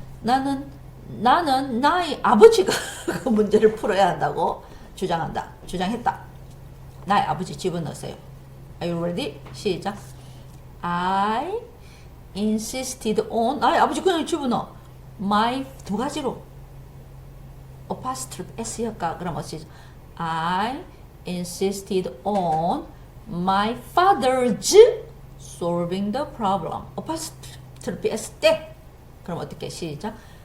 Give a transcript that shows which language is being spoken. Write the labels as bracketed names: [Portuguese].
[Korean] 나는 나의 아버지가 그 문제를 풀어야 한다고 주장했다. 나의 아버지 집어넣으세요. [English] Are you ready? [Korean] 시작. [English] I insisted on [Korean] 나의 아버지 그냥 집어넣어. my 두 가지로 apostrophe s였까? 그럼 어찌 [English] I insisted on my father's solving the problem. [Korean] apostrophe s 때 그럼 어떻게 시작?